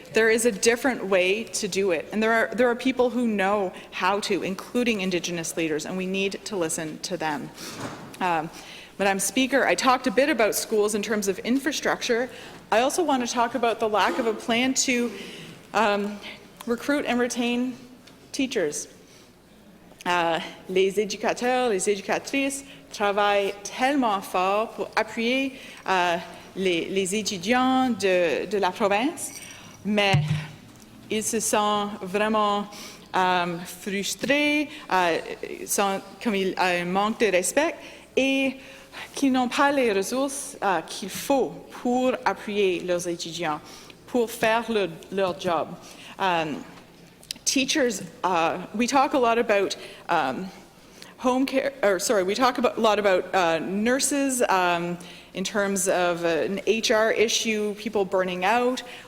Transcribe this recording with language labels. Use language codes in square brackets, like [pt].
[en] There is a different way to do it, and there are people who know how to, including Indigenous leaders, and we need to listen to them. Madam Speaker, I talked a bit about schools in terms of infrastructure. I also want to talk about the lack of a plan to recruit and retain teachers. [fr] Les éducateurs, les éducatrices travaillent tellement fort pour appuyer les étudiants de la province, mais ils se sentent vraiment frustrés, comme il y a un manque de respect et qu'ils n'ont pas les ressources qu'il faut pour appuyer leurs étudiants, pour faire leur job. [en] Teachers, we talk a lot about home care, we talk a lot about nurses, in terms of an HR issue, people burning out.